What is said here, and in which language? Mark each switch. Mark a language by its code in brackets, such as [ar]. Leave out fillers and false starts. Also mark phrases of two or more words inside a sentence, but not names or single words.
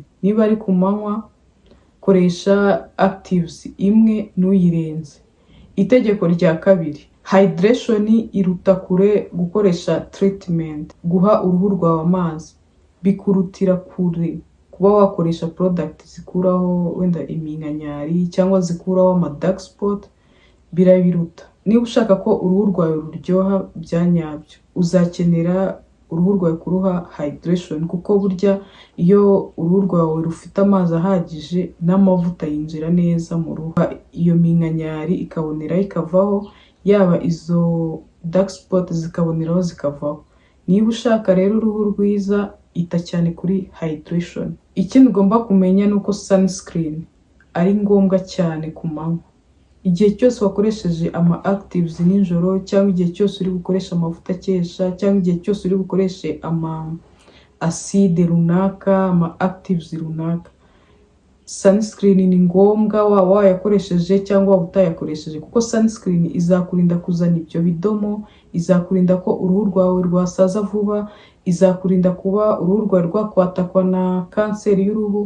[rw] Niba ari ku manywa koresha actives imwe ntuyirenze. Itegeko rya kabiri, hydration iruta kure gukoresha treatment. Guha uruhu rwawe amazi bikurutira kure kuba wakoresha product zikuraho wenda iminkanyari cyangwa zikuraho ama [en] dark spot, [rw] birabiruta. Niba ushaka ko uruhu rwawe ruryoha bya nyabyo, uzakenera uruhu rwawe kuruha hydration, kuko burya iyo uruhu rwawe rufite amazi ahagije n'amavuta yinjira neza mu ruhu, iyo minkanyari ikaboneraho ikavaho, yaba izo [en] dark spot [rw] zikaboneraho zikavaho. Niba ushaka rero uruhu rwiza, ita cyane kuri hydration. Ikindi ugomba kumenya ni uko sunscreen ari ngombwa cyane ku manywa. Igihe cyose wakoresheje ama actives nijoro, cyangwa igihe cyose uri gukoresha amavuta akesha, cyangwa igihe cyose uri gukoresha ama acide runaka, ama actives runaka, sunscreen ni ngombwa waba wayakoresheje cyangwa waba utayakoresheje, kuko sunscreen izakurinda kuzana ibyo bidomo, izakurinda ko uruhu rwawe rwasaza vuba, izakurinda kuba uruhu rwawe rwakwatakwa na kanseri y'uruhu.